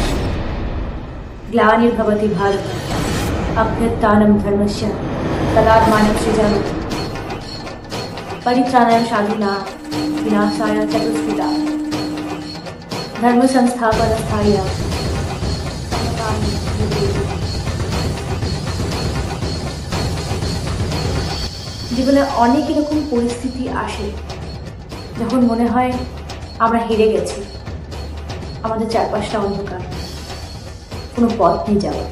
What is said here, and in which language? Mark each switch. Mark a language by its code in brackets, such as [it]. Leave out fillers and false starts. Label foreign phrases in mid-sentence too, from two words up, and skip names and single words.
[sa] ग्लानिर्भवति भारत अभ्युत्थानं धर्मस्य तदात्मानं सृजामि परित्राणाय साधूनां विनाशाय चतुष्कृता धर्म संस्थापनार्थाय [bn] জীবনে অনেক এরকম পরিস্থিতি আসে যখন মনে হয় আমরা হেরে গেছি, আমাদের চারপাশটা অন্ধকার, কোনো পথ নেই যাওয়ার।